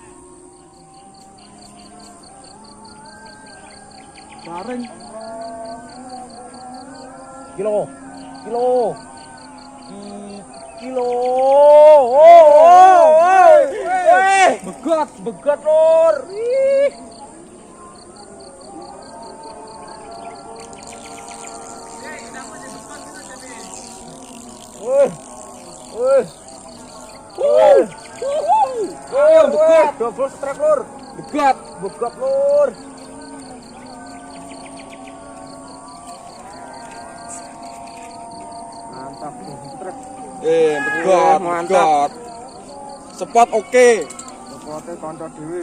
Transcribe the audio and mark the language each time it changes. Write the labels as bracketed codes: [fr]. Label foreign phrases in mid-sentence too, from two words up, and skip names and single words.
[jv] Garing. Kilo. Begat lor. Begat. [en] Double strike [jv] lor. Begat lor. Mantap. Begat. [en] Spot oke. [jv] Pote kanca dhewe.